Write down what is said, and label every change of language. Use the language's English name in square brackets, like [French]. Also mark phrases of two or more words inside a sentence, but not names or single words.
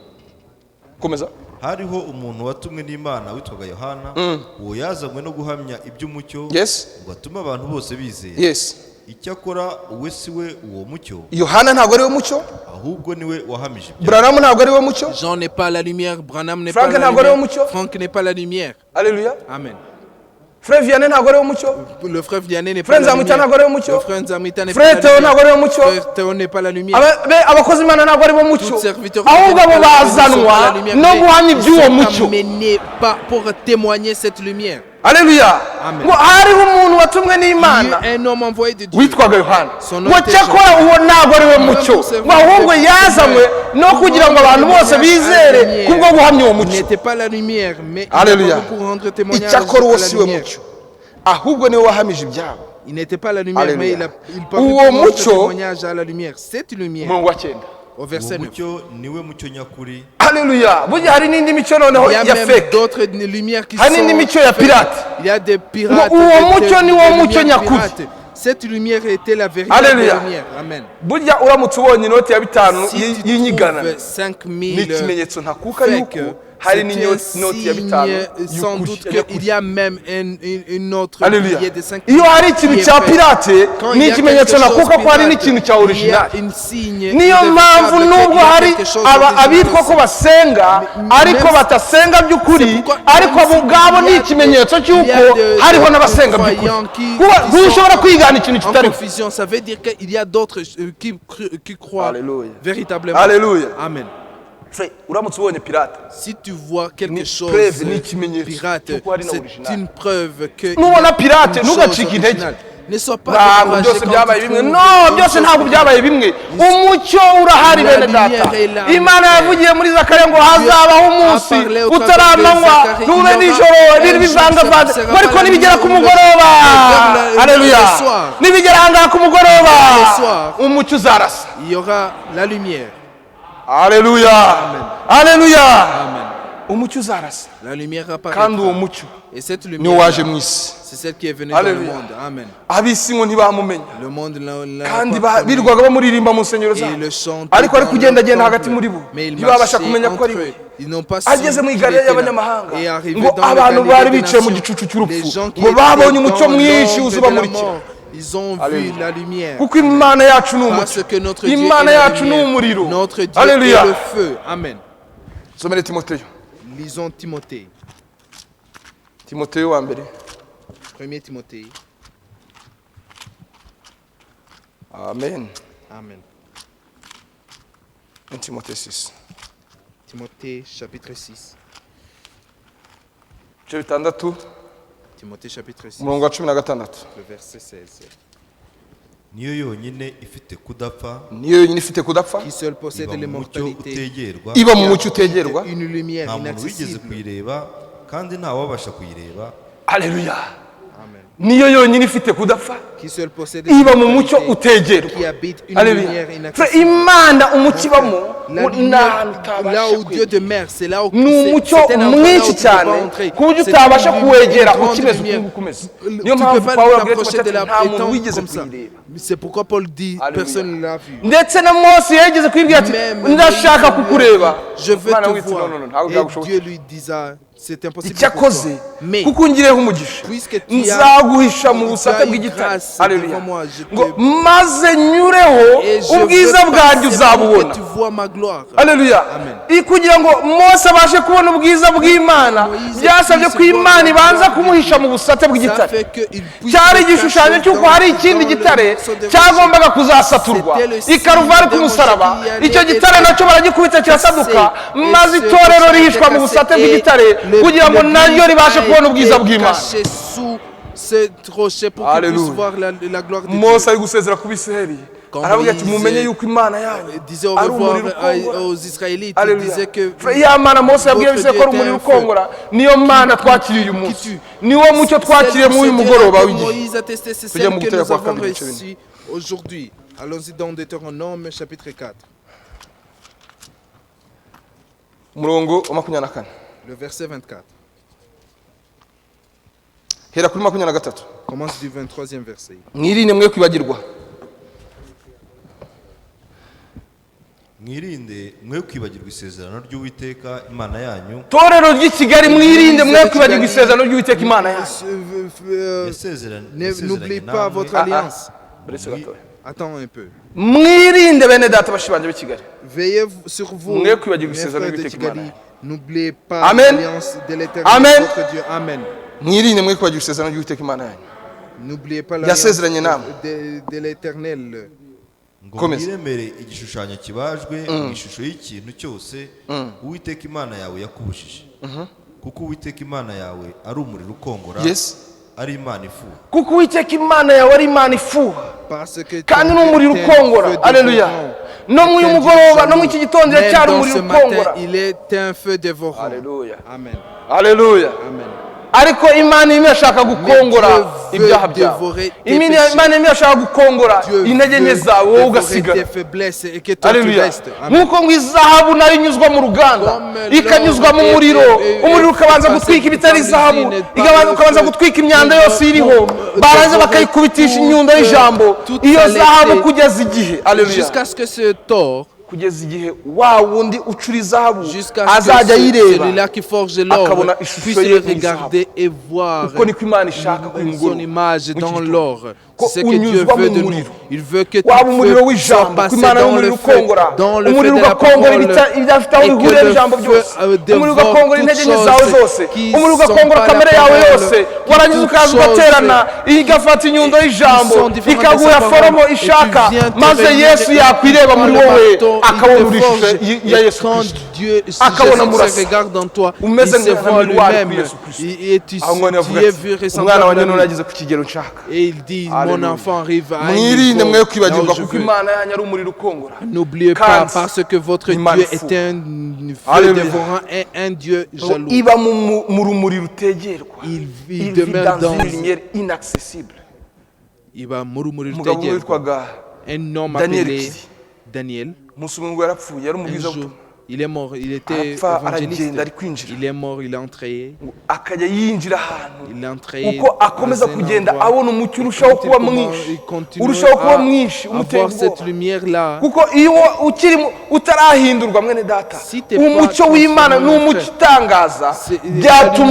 [Kinyarwanda] Komeza. Hariho umuntu watumwe n'Imana witwaga Yohana, uwo yazanywe no guhamya iby'umucyo Yes. ngo atume abantu bose bizera. Yes. Icyakora uwe si we uwo mucyo, Yohana ntabwo ari we mucyo, ahubwo niwe wahamije ibyo. Branham ntabwo ari we mucyo, [French] Jean n'est pas la lumière, Branham n'est Frank pas la [Kinyarwanda] ntabwo ari we [French] lumière, [Kinyarwanda] mucyo. [French] Franck n'est pas la lumière. Alléluia. Amen. [Kinyarwanda] Frère Vianney ntabwo ari we mucyo, [French] Le frère Vianney n'est pas Frère la [Kinyarwanda] Nzamwita ntabwo [French] lumière. [Kinyarwanda] ari we mucyo, [French] Le frère Nzamwita n'est pas Frère la [Kinyarwanda] Theo ntabwo [French] lumière. [Kinyarwanda] ari we mucyo, [French] Frère Theo n'est pas la lumière. [Kinyarwanda] abakozi Imana ntabwo ari bo mucyo, [French] Tout serviteur [Kinyarwanda] ahubwo abo [French] ne sont pas [Kinyarwanda] bazanwa [French] la lumière, [Kinyarwanda] no [French] mais [Kinyarwanda] guhamya [French] ils [Kinyarwanda] iby'uwo [French] sont [Kinyarwanda] mucyo. [French] amenés pas pour témoigner cette lumière. Alléluia. Amen. [Kinyarwanda] Ngo hariho umuntu watumwe [French] Il y [Kinyarwanda] n'Imana [French] a un homme envoyé de Dieu. [Kinyarwanda] witwaga Yohana, [French] Son nom [Kinyarwanda] ngo [French] était [Kinyarwanda] cyakora uwo ntabwo ari we mucyo, ngo ahubwo yazanywe no kugira ngo abantu bose bizere kubwo guhamya uwo [French] Il [Kinyarwanda] mucyo. [French] n'était pas la lumière, mais il Alléluia. est venu pour rendre témoignage [Kinyarwanda] Icyakora uwo [French] à la [Kinyarwanda] si we [French] lumière. [Kinyarwanda] mucyo, ahubwo niwe wahamije ibyabo. [French] Il n'était pas la lumière, Alléluia. mais il parlait [Kinyarwanda] Uwo [French] pour rendre [Kinyarwanda] mucyo, [French] témoignage à la lumière. Cette lumière, [Kinyarwanda] Umurongo wa 9. [French] au [Kinyarwanda] Uwo [French] verset 9. [Kinyarwanda] mucyo niwe mucyo nyakuri, Haleluya. Burya hari n'indi mico noneho [French] Il y a [Kinyarwanda] ya [French] même fake. d'autres lumières qui [Kinyarwanda] Hari [French] sont [Kinyarwanda] n'indi mico ya [French] faites. pirate. Il y a des pirates. [Kinyarwanda] Uwo mucyo [French] des [Kinyarwanda] ni wo [French] lumières [Kinyarwanda] mucyo nyakuri. [French] pirates. Cette lumière était la véritable Alléluia. lumière. Amen. [Kinyarwanda] Burya uramutse ubonye inoti ya 5 [French] Si tu [Kinyarwanda] y'inyigana, [French] trouves [Kinyarwanda] ni [French] 5000 [Kinyarwanda] ikimenyetso ntakuka fake, yuko hari [French] c'est [Kinyarwanda] n'inoti ya [French] un 5 signe sans doute qu'il y a même une autre Alléluia. billet de 5 [Kinyarwanda] Iyo hari ikintu cya pirate [French] Quand [Kinyarwanda] ni [French] il y a [Kinyarwanda] ikimenyetso [French] quelque chose [Kinyarwanda] nakuka ko hari [French] pirate, [Kinyarwanda] n'ikintu cya [French] il y a [Kinyarwanda] original. [French] une signe [Kinyarwanda] Niyo mpamvu [French] irrévocable [Kinyarwanda] nubwo [French] qu'il y a [Kinyarwanda] hari [French] quelque chose [Kinyarwanda] abitwa ko [French] d'original. [Kinyarwanda] basenga ariko [French] même- [Kinyarwanda] batasenga by'ukuri, [French] C'est pourquoi [Kinyarwanda] ariko [French] même [Kinyarwanda] abo [French] si [Kinyarwanda] ubwabo [French] il y [Kinyarwanda] ni [French] a [Kinyarwanda] ikimenyetso [French] des- il y a [Kinyarwanda] cy'uko [French] de- [Kinyarwanda] hariho [French] de [Kinyarwanda] n'abasenga [French] croyants [Kinyarwanda] by'ukuri. [French] qui [Kinyarwanda] Ntushobora [French] sont [Kinyarwanda] kwigana ikintu [French] en [Kinyarwanda] kitariho. [French] confusion, ça veut dire qu'il y a d'autres qui croient Alléluia. véritablement. Alléluia. Amen. [Kinyarwanda] Uramutse ubonye pirate, [French] Si tu vois quelque [Kinyarwanda] Ni [French] chose preuve, [Kinyarwanda] ni ikimenyetso pirate, cy'uko ari na [French] c'est original. une preuve que [Kinyarwanda] Nubona pirate, [French] une chose [Kinyarwanda] ntugacike intege. [French] originale. Ne sois pas [Kinyarwanda] ntabwo [French] découragé [Kinyarwanda] byose [French] quand [Kinyarwanda] byabaye [French] tu [Kinyarwanda] bimwe. [French] trouves [Kinyarwanda] No, [French] une [Kinyarwanda] byose [French] chose [Kinyarwanda] ntabwo byabaye bimwe. Umucyo urahari [French] La [Kinyarwanda] bene [French] lumière [Kinyarwanda] data. [French] est là. [Kinyarwanda] Imana yavugiye muri Zakariya ngo hazabaho umunsi [French] parlé au travers [Kinyarwanda] utaramanywa [French] de Zacharie, [Kinyarwanda] ntube [French] il y aura [Kinyarwanda] nijoro [French] un [Kinyarwanda] ibintu [French] jour [Kinyarwanda] bivangavanze, [French] qui sera [Kinyarwanda] ariko [French] pas [Kinyarwanda] nibigera [French] la [Kinyarwanda] ku [French] nuit, [Kinyarwanda] mugoroba, [French] le [Kinyarwanda] haleluya, [French] soir. [Kinyarwanda] nibigera ahangaha ku mugoroba [French] Le soir. [Kinyarwanda] umucyo uzarasa. [French] Il y aura la lumière. [Kinyarwanda] Haleluya, haleluya, Amen. umucyo uzarasa [French] La lumière [Kinyarwanda] kandi [French] apparaîtra. [Kinyarwanda] uwo mucyo [French] Et cette [Kinyarwanda] niwo [French] lumière, [Kinyarwanda] waje mu isi. [French] c'est celle qui est venue dans le Alléluia. monde. Amen. [Kinyarwanda] Ab'isi ngo ntibamumenya [French] Le monde l'a [Kinyarwanda] kandi [French] pas connu. [Kinyarwanda] birirwaga bamuririmba mu nsengero [French] Et [Kinyarwanda] zabo, [French] le chantent [Kinyarwanda] ariko ari [French] dans [Kinyarwanda] kugendagenda [French] leur [Kinyarwanda] hagati [French] temple. [Kinyarwanda] muri bo [French] Mais ils [Kinyarwanda] ntibabasha [French] marchaient [Kinyarwanda] kumenya ko [French] entre [Kinyarwanda] ari [French] eux. [Kinyarwanda] we. [French] Ils n'ont pas su [Kinyarwanda] ageze mu [French] qu'il [Kinyarwanda] igare [French] était là. [Kinyarwanda] y'abanyamahanga [French] Et arrivé [Kinyarwanda] ngo [French] dans le [Kinyarwanda] abantu bari [French] Galilée des [Kinyarwanda] bicaye mu [French] nations, [Kinyarwanda] gicucu [French] les [Kinyarwanda] cy'urupfu [French] gens qui [Kinyarwanda] ngo [French] étaient [Kinyarwanda] babonye [French] dans [Kinyarwanda] umucyo mwinshi [French] l'ombre [Kinyarwanda] uza [French] de la [Kinyarwanda] ubamurikira, [French] mort, ils ont vu Alléluia. la lumière. [Kinyarwanda] kuko imana yacu ni [French] Parce [Kinyarwanda] umucyo, [French] que notre Dieu [Kinyarwanda] imana [French] est la [Kinyarwanda] yacu ni [French] lumière. [Kinyarwanda] umuriro. [French] Notre Dieu Alléluia. est le feu. Amen. [Kinyarwanda] somere timoteyo, [French] Lisons Timothée. [Kinyarwanda] timoteyo wa mbere, [French] 1er Timothée. [Kinyarwanda] amen. [French] Amen. [Kinyarwanda] Timoteyo 6 [French] Timothée chapitre 6. [Kinyarwanda] ibice bitandatu [French] Timothée chapitre 6. [Kinyarwanda] umurongo wa 16, [French] Le verset 16. [Kinyarwanda] niyo yonyine ifite kudapfa, niyo yonyine ifite kudapfa, [French] Qui seul possède [Kinyarwanda] iba mu mucyo [French] l'immortalité. [Kinyarwanda] utegerwa, iba mu mucyo utegerwa. [French] Une lumière [Kinyarwanda] nta muntu wigeze inaccessible. kuyireba kandi ntawabasha kuyireba. Haleluya, Amen. niyo yonyine ifite kudapfa, [French] Qui seul possède [Kinyarwanda] iba mu mucyo [French] l'immortalité, [Kinyarwanda] utegerwa. [French] qui habite une [Kinyarwanda] Haleluya. [French] lumière Fra inaccessible. [Kinyarwanda] imana umucyo ibamo [French] La [Kinyarwanda] ni [French] lumière, [Kinyarwanda] ahantu utabasha [French] là où Dieu [Kinyarwanda] kwegera. [French] demeure, c'est là où [Kinyarwanda] ni umucyo [French] c'est un endroit là où [Kinyarwanda] mwinshi [French] tu peux [Kinyarwanda] cyane [French] pas entrer. [Kinyarwanda] ku buryo [French] C'est [Kinyarwanda] utabasha [French] une [Kinyarwanda] kuwegera [French] grande [Kinyarwanda] ukimeze [French] lumière. [Kinyarwanda] ukungu ukomeze. [French] Tu [Kinyarwanda] Niyo [French] peux [Kinyarwanda] mpamvu [French] pas [Kinyarwanda] pawulo abwira [French] t'approcher de [Kinyarwanda] timoteyo [French] la [Kinyarwanda] ati nta muntu [French] étang [Kinyarwanda] wigeze [French] comme ça. [Kinyarwanda] kuyireba. [French] C'est pourquoi Paul dit Alléluia. personne ne l'a vu. [Kinyarwanda] ndetse na mose yageze kwibwira ati [French] Même [Kinyarwanda] ndashaka [French] Moïse lui a [Kinyarwanda] kukureba. [French] dit, je veux [Kinyarwanda] Imana [French] te [Kinyarwanda] witse, [French] voir. [Kinyarwanda] no, ntabwo [French] Et [Kinyarwanda] byagushoboka. [French] Dieu lui disa, c'est impossible pour [Kinyarwanda] icyakoze [French] toi. Mais [Kinyarwanda] kuko ungireho umugisha [French] puisque tu as [Kinyarwanda] nzaguhisha mu [French] tu as [Kinyarwanda] busate [French] une [Kinyarwanda] bw'igitare. [French] grâce [Kinyarwanda] Haleluya. [French] devant moi, je te- [Kinyarwanda] ngo maze nyureho [French] et je [Kinyarwanda] ubwiza [French] veux [Kinyarwanda] bwanjye [French] passer pour [Kinyarwanda] uzabubona. [French] que tu vois ma gloire. [Kinyarwanda] Haleluya. Amen. Kugira ngo mose abashe kubona ubwiza bw'imana [French] Moïse [Kinyarwanda] byasabye [French] puisse [Kinyarwanda] ko imana [French] voir [Kinyarwanda] ibanza [French] la gloire [Kinyarwanda] kumuhisha [French] de [Kinyarwanda] mu busate [French] Ça [Kinyarwanda] bw'igitare. [French] fait que il puisse [Kinyarwanda] cyari [French] se [Kinyarwanda] igishushanyo [French] cacher [Kinyarwanda] cy'uko [French] dans- [Kinyarwanda] hari ikindi [French] dans le [Kinyarwanda] gitare [French] morceau de [Kinyarwanda] cyagombaga kuzasaturwa [French] C'était le signe [Kinyarwanda] ikaruvari [French] d'un [Kinyarwanda] k'umusaraba. [French] rocher qui allait [Kinyarwanda] Icyo gitare [French] être [Kinyarwanda] nacyo baragikubita kirasaduka, [French] cassé. [Kinyarwanda] maze [French] Et ce [Kinyarwanda] itorero [French] rocher [Kinyarwanda] rihishwa [French] était [Kinyarwanda] mu busate [French] cassé [Kinyarwanda] bw'igitare [French] et le- [Kinyarwanda] kugira ngo [French] le [Kinyarwanda] naryo [French] but [Kinyarwanda] ribashe [French] a [Kinyarwanda] kubona [French] été [Kinyarwanda] ubwiza bw'imana. [French] caché sous ce rocher pour qu'il Alléluia. puisse voir la gloire de [Kinyarwanda] mose [French] Dieu. [Kinyarwanda] ari gusezera ku bisirayeli [French] Quand [Kinyarwanda] aravuga ati [French] Moïse [Kinyarwanda] mumenye yuko imana yanyu [French] disait au [Kinyarwanda] ari [French] revoir [Kinyarwanda] umuriro ukongora. [French] aux Israélites, il Alléluia. disait que [Kinyarwanda] ya mana mose yabwiye [French] votre [Kinyarwanda] abisirayeli ko ari [French] Dieu [Kinyarwanda] umuriro [French] était un feu. [Kinyarwanda] ukongora, niyo mana twakiriye uyu munsi, [French] tue. [Kinyarwanda] niwo mucyo twakiriye muri uyu mugoroba w'igihe. [French] Moïse a testé, c'est [Kinyarwanda] Tujya [French] celle [Kinyarwanda] mu [French] que [Kinyarwanda] Gutera [French] nous [Kinyarwanda] kwa [French] avons [Kinyarwanda] kabiri, ibice [French] reçue aujourd'hui. Allons-y dans Deutéronome chapitre 4, [Kinyarwanda] umurongo wa 24 [French] le verset 24. [Kinyarwanda] hera kuri 23. [French] Commence du 23e verset. [Kinyarwanda] mwirinde mwe kwibagirwa mwirinde mwe kwibagirwa isezerano ry'Uwiteka Imana yanyu torero ry'i Kigali mwirinde mwe kwibagirwa isezerano ry'Uwiteka Imana yanyu. [French] N'oubliez pas votre alliance. Attends un peu. [Kinyarwanda] Mwirinde bene data bashibanje b'i Kigali. [French] Veillez sur vous, [Kinyarwanda] mwe kwibagirwa [French] mes [Kinyarwanda] isezerano [French] frères de [Kinyarwanda] ry'Uwiteka Imana [French] Kigali. [Kinyarwanda] yanyu. [French] N'oubliez pas Amen. l'alliance de l'Éternel, Amen. votre Dieu. Amen. [Kinyarwanda] Mwirinde mwe kwibagirwa isezerano ry'Uwiteka Imana yanyu. [French] N'oubliez pas l'alliance [Kinyarwanda] Yasezeranye namwe. [French] de l'Éternel. [Kinyarwanda] ngo Komeza. mwiremere igishushanyo kibajwe mu ishusho y'ikintu cyose Uwiteka Imana yawe yakubujije, kuko Uwiteka Imana yawe ari umuriro ukongora, Yes. ari Imana ifuha. Kuko Uwiteka Imana yawe ari Imana ifuha [French] Parce que [Kinyarwanda] kandi n'umuriro ukongora. Alleluia. No mu mugoroba no mu iki gitondo cyari umuriro ukongora. [French] Il est un feu dévorant. Alleluia. Amen. Alleluia. Amen. [Kinyarwanda] Ariko Imana imwe yashaka gukongora ibyaha byawe. Imana imwe yashaka gukongora intege nke zawe wowe ugasigara. Alleluia. Nk'uko ngo izahabu nayo inyuzwa mu ruganda ikanyuzwa mu muriro, umuriro ukabanza gutwika ibitari izahabu, ukabanza gutwika imyanda yose iriho, barangiza bakayikubitisha inyundo y'ijambo, iyo zahabu kugeza igihe. Alleluia. [French] Jusqu'à ce que ce tort, [Kinyarwanda] kugeza igihe wa wundi ucura izahabu [French] jusqu'à ce [Kinyarwanda] azajya [French] que [Kinyarwanda] yireba [French] celui-là qui forge l'or [Kinyarwanda] akabona [French] puisse [Kinyarwanda] ishusho [French] le [Kinyarwanda] ye mu [French] regarder et voir [Kinyarwanda] uko niko Imana ishaka [French] son image dans l'or. [Kinyarwanda] ko [French] C'est ce que Dieu [Kinyarwanda] unyuzwa [French] veut [Kinyarwanda] mu [French] de nous. [Kinyarwanda] muriro. [French] Il veut que [Kinyarwanda] waba [French] tout [Kinyarwanda] umuriro [French] feu [Kinyarwanda] w'ijambo [French] soit [Kinyarwanda] ko [French] passé [Kinyarwanda] Imana [French] dans [Kinyarwanda] y'umuriro [French] le feu, [Kinyarwanda] ukongora, [French] dans le feu [Kinyarwanda] umuriro [French] de la [Kinyarwanda] ugakongora [French] parole, [Kinyarwanda] ibidafite aho [French] et [Kinyarwanda] bihuriye [French] que le [Kinyarwanda] n'ijambo [French] feu [Kinyarwanda] byose, umuriro [French] dévore [Kinyarwanda] ugakongora [French] toutes [Kinyarwanda] intege nke zawe [French] choses [Kinyarwanda] zose, [French] qui [Kinyarwanda] umuriro [French] sont [Kinyarwanda] ugakongora [French] pas la [Kinyarwanda] kamere yawe [French] parole, [Kinyarwanda] yose, [French] qui [Kinyarwanda] warangiza [French] toutes [Kinyarwanda] ukaza [French] choses [Kinyarwanda] ugaterana igafata inyundo y'ijambo [French] sont différentes de [Kinyarwanda] ikaguha [French] sa parole, [Kinyarwanda] foromo [French] et tu [Kinyarwanda] ishaka, [French] viens te [Kinyarwanda] maze [French] réunir [Kinyarwanda] Yesu [French] et [Kinyarwanda] yakwireba muri [French] le [Kinyarwanda] wowe [French] bâton, il [Kinyarwanda] akabona [French] te [Kinyarwanda] urishusho [French] forge, [Kinyarwanda] ya [French] et [Kinyarwanda] Yesu [French] quand [Kinyarwanda] Kristo. [French] Dieu, si [Kinyarwanda] Akabona [French] Jésus [Kinyarwanda] murasa. [French] se regarde dans toi, il [Kinyarwanda] Umeze [French] se voit [Kinyarwanda] nk'intwari [French] lui-même [Kinyarwanda] kuri Yesu Kristo. [French] et tu [Kinyarwanda] aho ngone yavuga [French] es [Kinyarwanda] ati [French] vu [Kinyarwanda] umwana [French] ressemblable [Kinyarwanda] wanjye [French] à [Kinyarwanda] none [French] lui. [Kinyarwanda] ageze ku kigero nshaka. [French] Et il dit, mon Alléluia. enfant arrive à un [Kinyarwanda] mwirinde [French] niveau [Kinyarwanda] mwe [French] là [Kinyarwanda] kwibagirwa [French] où je [Kinyarwanda] kuko [French] veux. [Kinyarwanda] Imana yanyu ari umuriro ukongora. [French] N'oubliez pas, [Kinyarwanda] Kandi [French] parce que votre [Kinyarwanda] Imana [French] Dieu [Kinyarwanda] ifuha. [French] est un feu Alléluia. dévorant et un Dieu jaloux. [Kinyarwanda] iba mu rumuri rutegerwa. [French] Il Il vit demeure dans dans... une lumière inaccessible. Il va murumurir [Kinyarwanda] Umugabo Tegel. witwaga [French] Un homme Daniel appelé [Kinyarwanda] Kiri. [French] Daniel. [Kinyarwanda] umunsi umwe ngo yarapfuye, yari [French] Un [Kinyarwanda] umubwiza [French] jour, [Kinyarwanda] butumwa. [French] il est mort. Il était [Kinyarwanda] Arapfa [French] évangéliste. [Kinyarwanda] aragenda ari kwinjira. [French] Il est mort, il est entré. [Kinyarwanda] akajya yinjira ahantu [French] Il est entré. [Kinyarwanda] uko akomeza [French] dans un [Kinyarwanda] kugenda [French] endroit. [Kinyarwanda] abona umucyo urushaho kuba mwinshi, [French] Il continue [Kinyarwanda] urushaho kuba [French] à [Kinyarwanda] mwinshi umuteye [French] avoir cette [Kinyarwanda] ubwoba. [French] lumière-là. [Kinyarwanda] kuko iyo utarahindurwa mwene data, [French] Si t'es [Kinyarwanda] umucyo [French] pas [Kinyarwanda] w'Imana ni [French] transformé, [Kinyarwanda] umucyo utangaza, [French] C'est- [Kinyarwanda] byatuma